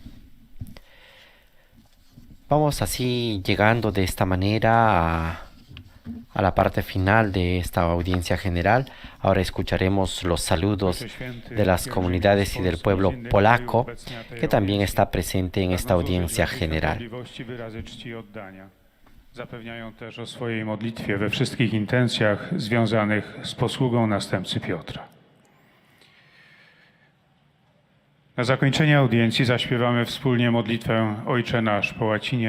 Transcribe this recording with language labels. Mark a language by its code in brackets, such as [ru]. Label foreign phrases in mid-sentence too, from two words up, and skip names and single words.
[es] Vamos así llegando de esta manera a la parte final de esta audiencia general. Ahora escucharemos los saludos de las comunidades y del pueblo polaco, que también está presente en esta audiencia general. [pl] Zapewniają też o swojej modlitwie we wszystkich intencjach związanych z posługą następcy Piotra. Na zakończenie audiencji zaśpiewamy wspólnie modlitwę Ojcze Nasz po łacinie.